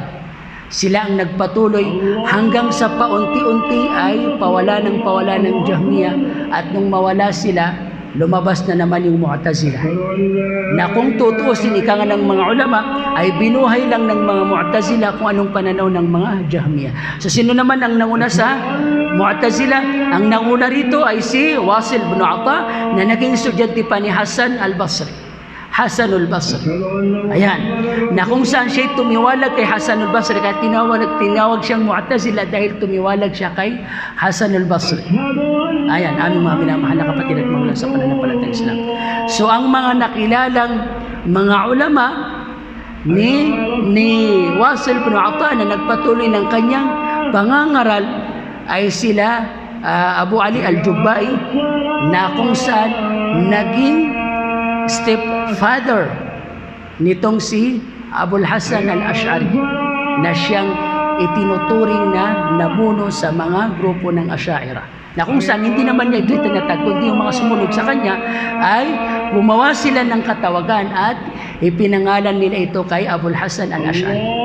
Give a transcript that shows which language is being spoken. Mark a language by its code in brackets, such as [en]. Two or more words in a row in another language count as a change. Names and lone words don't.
[tl] Sila ang nagpatuloy hanggang sa paunti-unti ay pawala ng Jahmiyah, at nung mawala sila, lumabas na naman yung Mu'tazilah. Na kung tutuusin, ika nga ng mga ulama, ay binuhay lang ng mga Mu'tazilah kung anong pananaw ng mga Jahmiyah. So sino naman ang nanguna sa Mu'tazilah? Ang nanguna rito ay si Wasil bin Ata, na naging estudyante pa ni Hasan al-Basri. Hasan al-Basri. Ayan. Na kung saan siya tumiwalag kay Hasan al-Basri, kaya tinawag siyang Mu'tazilah dahil tumiwalag siya kay Hasan al-Basri. Ayan, aming mga minamahal na kapatid at mga sa pananampalatayang Islam. So ang mga nakilalang mga ulama ni Wasil bin Ata na nagpatuloy ng kanyang pangangaral ay sila Abu Ali al-Jubbai, na kung saan naging stepfather nitong si Abul Hasan al-Ash'ari, na siyang itinuturing na namuno sa mga grupo ng Asy'ariyah, na kung saan hindi naman niya ito itinatag, kundi yung mga sumunod sa kanya ay gumawa sila ng katawagan at ipinangalan nila ito kay Abul Hasan al-Ash'ari. Ayan.